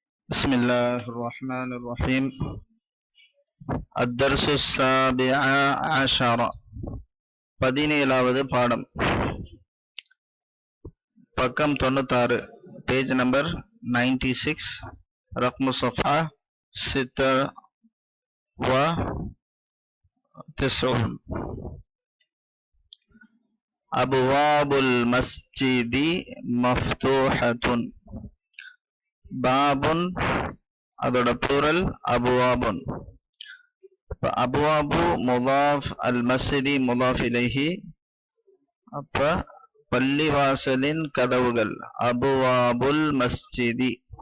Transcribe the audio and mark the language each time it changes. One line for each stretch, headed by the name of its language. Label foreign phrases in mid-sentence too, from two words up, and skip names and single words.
Arabic: بسم الله الرحمن الرحيم. الدرس السابع عشر
Tamil: 17வது பாடம் பக்கம் 96
English: page number
Arabic: 96 رقم صفحة 96 أبواب المسجد مفتوحة
Tamil: பாபுன் அதோட ப்ளூரல் அபுவாபுன்.
Arabic: أبواب مضاف المسجد مضاف إليه.
Tamil: அப்ப பள்ளிவாசலின் கதவுகள்
Arabic: أبواب المسجد.